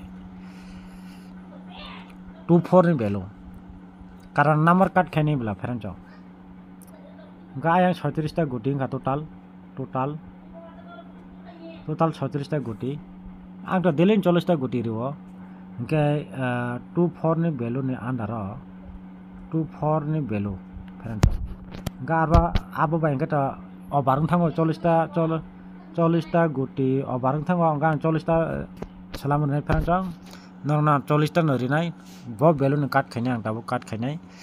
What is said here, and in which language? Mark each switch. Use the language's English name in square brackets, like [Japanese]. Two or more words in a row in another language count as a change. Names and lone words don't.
[Kok Borok] 24 ni value karon number card khaini bla pranjo ga ayang 36 ta guti ga total 36 ta guti angta delin 40 ta guti riwo hingke 24 ni value ni andaro 24 ni value pranjo ga abo ba hingke ta obarung thango 40 ta guti obarung thango ga 40 ta salam nai pranjo nongna 40 ta nori nai bo value ni card khaini ang tabo card khainai